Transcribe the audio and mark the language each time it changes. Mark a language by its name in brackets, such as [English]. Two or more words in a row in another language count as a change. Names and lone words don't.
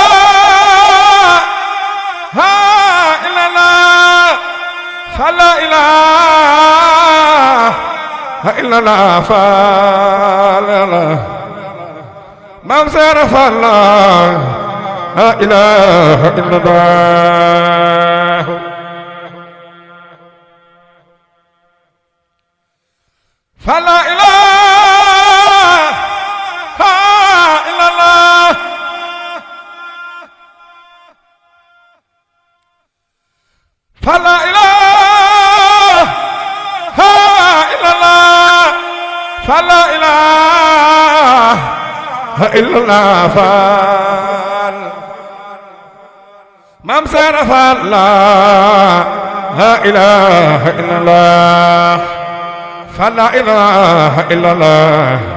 [Arabic] إله إلا الله فلا إله إلا الله فال Maam Seera Faal لا إله إلا الله فلا إله إلا الله فلا إله إلا الله إلا الله فال مام سير فال لا إله إلا الله فلا إله إلا الله